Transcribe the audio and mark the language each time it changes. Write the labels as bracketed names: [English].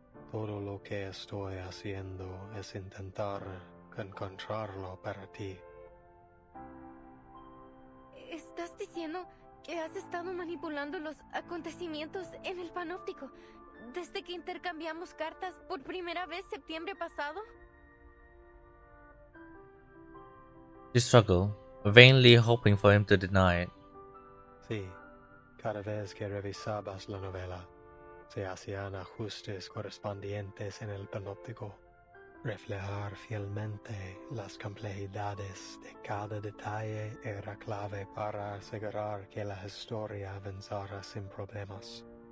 [Spanish] Todo lo que estoy haciendo es intentar encontrarlo para ti. ¿Estás diciendo que has estado manipulando los acontecimientos en el panóptico desde que intercambiamos cartas por primera vez septiembre pasado? [English] She struggled, vainly hoping for him to deny it. [Spanish] Sí, cada vez que revisabas la novela, se hacían ajustes correspondientes en el panóptico, Reflejar fielmente las complejidades de cada detalle era clave para asegurar que la historia avanzara sin problemas.